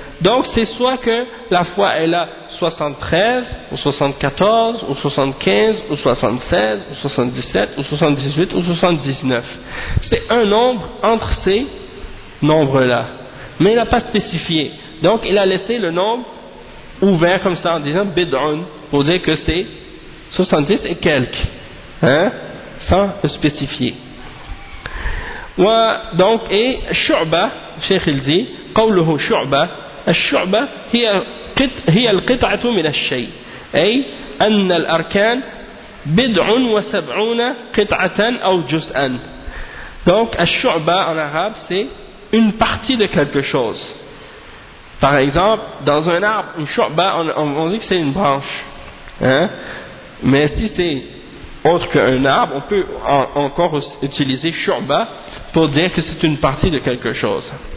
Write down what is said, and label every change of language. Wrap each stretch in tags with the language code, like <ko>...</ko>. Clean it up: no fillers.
<fr>Donc c'est soit que la foi est là 73 ou 74 ou 75 ou 76 ou 77 ou 78 ou 79. C'est un nombre entre ces nombres-là. Mais il n'a pas spécifié. Donc il a laissé le nombre ouvert comme ça en disant bid'un pour dire que c'est 70 et quelques. Hein? Sans le spécifier. Donc, et shu'ba, Cheikh il dit, qawluhu shu'ba,</fr> <ar>الشعبة هي القطعة من الشيء أي أن الأركان بدع وسبعون قطعة أو جزءا.</ar> <fr>Donc الشعبة en arabe c'est une partie de quelque chose. Par exemple dans un arbre, une شعبة on dit que c'est une branche, hein? Mais si c'est autre qu'un arbre, on peut encore utiliser شعبة pour dire que c'est une partie de quelque chose.</fr>